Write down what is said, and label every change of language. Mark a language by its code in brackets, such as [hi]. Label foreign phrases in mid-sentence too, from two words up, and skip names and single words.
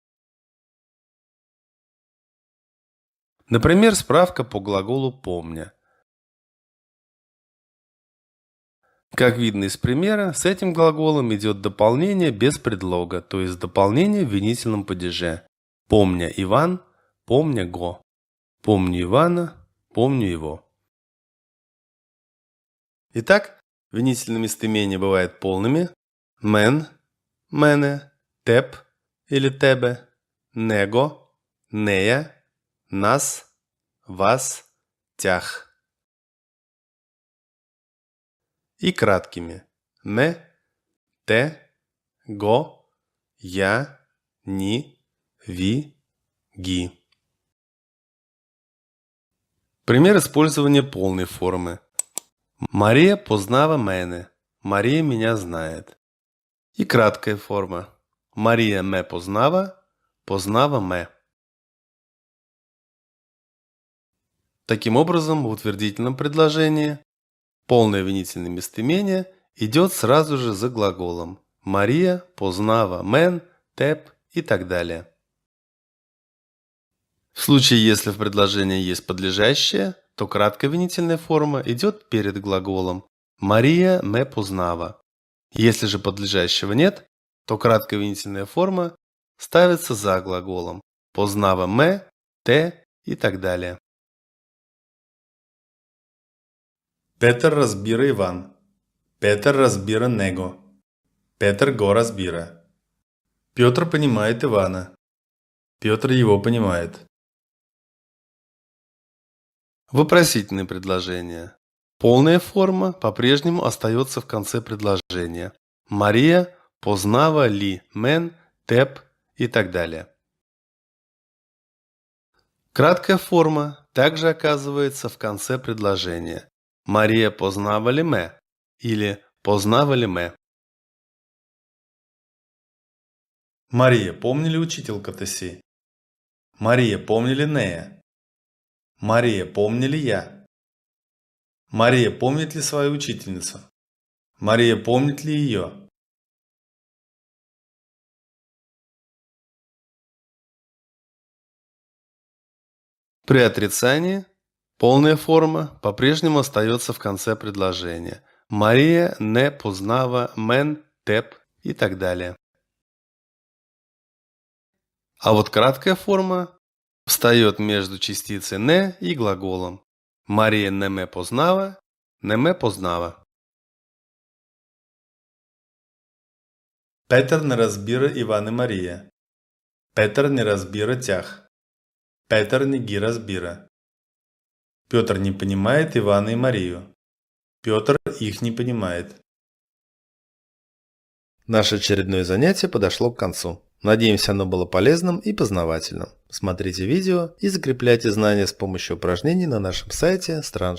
[ru] Например, справка по глаголу «помня». Как видно из примера, с этим глаголом идет дополнение без предлога, то есть дополнение в винительном падеже. [bg] Помня Иван, помня го. [ru] Помню Ивана, помню его. Итак, винительные местоимения бывают полными: [bg] мен, мене, теб или тебе, него, нея, нас, вас, тях. [ru] И краткими: [bg] ме, те, го, я, ни, ви, ги. [ru] Пример использования полной формы. [bg] Мария познава мене. [ru] Мария меня знает. И краткая форма. [bg] Мария ме познава, познава ме. [ru] Таким образом, в утвердительном предложении полное винительное местоимение идет сразу же за глаголом. [bg] Мария познава мен, теб [ru] и так далее. В случае, если в предложении есть подлежащее, то краткая винительная форма идет перед глаголом. [bg] Мария ме познава. [ru] Если же подлежащего нет, то краткая винительная форма ставится за глаголом. [bg] Познава ме, те [ru] и так далее. [bg] Петър разбира Иван. Петър разбира него. Петър го разбира. [ru] Петр понимает Ивана. Петр его понимает. Вопросительные предложения. Полная форма по-прежнему остается в конце предложения. [bg] Мария познава ли мен, теб [ru] и так далее. Краткая форма также оказывается в конце предложения. [bg] Мария познава ли ме или познава ли ме. Мария, помни ли учителька си? Мария, помни ли нея? Мария, помни ли я? [ru] Мария помнит ли свою учительницу? Мария помнит ли ее? При отрицании полная форма по-прежнему остается в конце предложения. [bg] Мария не познава мен, теб [ru] и так далее. А вот краткая форма встает между частицей «не» и глаголом. [bg] Мария не ме познава, не ме познава. Петър не разбира Иван и Мария. Петър не разбира тях. Петър не ги разбира. [ru] Петр не понимает Ивана и Марию. Петр их не понимает. Наше очередное занятие подошло к концу. Надеемся, оно было полезным и познавательным. Смотрите видео и закрепляйте знания с помощью упражнений на нашем сайте strangerschool.com.